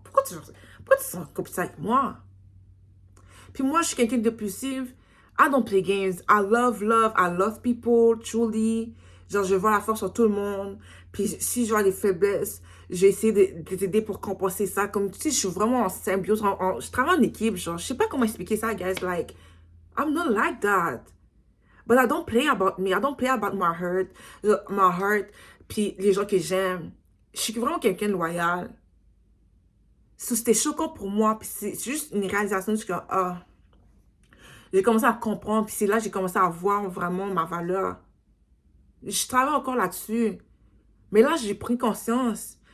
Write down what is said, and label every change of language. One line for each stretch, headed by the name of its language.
French: Pourquoi tu sens comme ça avec moi? Puis moi, je suis quelqu'un de impulsive.
English: I don't play games. Love. I love people, truly.
French: Genre, je vois la force sur tout le monde. Puis si je vois des faiblesses, je vais essayer de t'aider pour compenser ça. Comme, tu sais, je suis vraiment en symbiose. Je travaille en équipe, genre. Je sais pas comment expliquer ça, guys.
English: Like, I'm not like that. But I don't play about me. I don't play about my heart,
French: puis les gens que j'aime. Je suis vraiment quelqu'un de loyal. C'était choquant pour moi, puis c'est juste une réalisation. Je suis comme, ah. J'ai commencé à comprendre, puis c'est là que j'ai commencé à voir vraiment ma valeur. Je travaille encore là-dessus. Mais là, j'ai pris conscience.